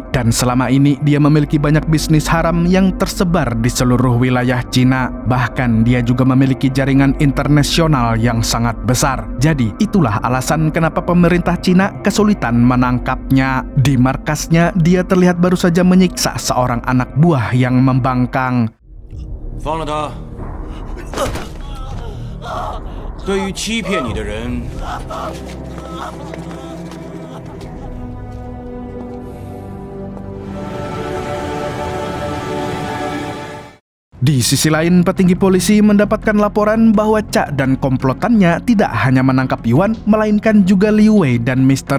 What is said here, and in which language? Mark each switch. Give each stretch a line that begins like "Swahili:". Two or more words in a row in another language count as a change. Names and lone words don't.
Indonesian: Dan selama ini dia memiliki banyak bisnis haram yang tersebar di seluruh wilayah Cina. Bahkan dia juga memiliki jaringan internasional yang sangat besar. Jadi itulah alasan kenapa pemerintah Cina kesulitan menangkapnya. Di markasnya, dia terlihat baru saja menyiksa seorang anak buah yang membangkang.
Chinese: 放了他。对于欺骗你的人，
Indonesian: Di sisi lain, petinggi polisi mendapatkan laporan bahwa Cha dan komplotannya tidak hanya menangkap Yuan, melainkan juga Liu Wei dan Mr.